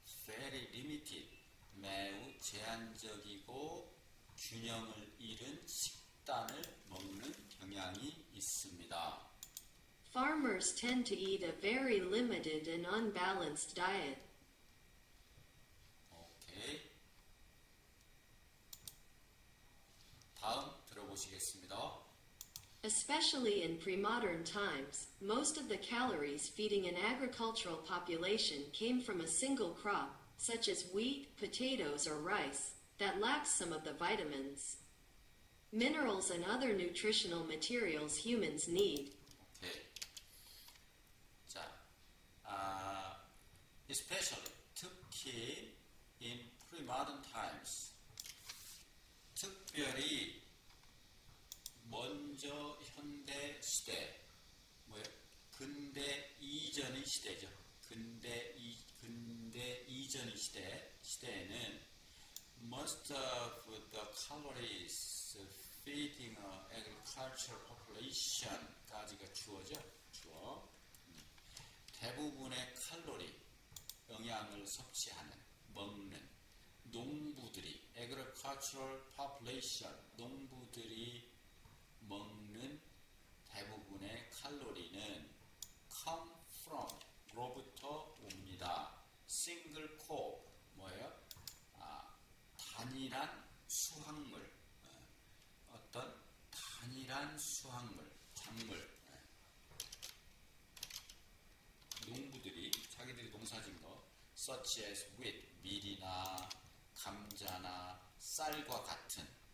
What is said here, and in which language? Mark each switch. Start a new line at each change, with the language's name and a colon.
English: Very limited
Korean: 매우 제한적이고 균형을 잃은 식단을 먹는 경향이 있습니다.
English: Farmers tend to eat a very limited and unbalanced diet.
Korean: 오케이. 다음 들어보시겠습니다.
English: Especially in pre-modern times, most of the calories feeding an agricultural population came from a single crop, such as wheat, potatoes, or rice, that lacks some of the vitamins, minerals, and other nutritional materials humans need.
Korean: 오케이. 자, especially 특히
English: in pre-modern times,
Korean: 특별히 먼저 현대 시대, 뭐예요? 근대 이전의 시대죠. 근대 이전의 시대에는
English: most of the calories feeding agricultural population까지가 주어.
Korean: 대부분의 칼로리, 영양을 먹는 농부들이
English: agricultural population,
Korean: 농부들이 먹는 대부분의 칼로리는
English: come from,
Korean: 로부터 옵니다.
English: single crop,
Korean: 뭐예요? 단일한 수확물, 어떤 단일한 수확물, 작물. 농부들이 자기들이 농사진 거,
English: such as wheat,
Korean: 밀이나 감자나 쌀과 같은.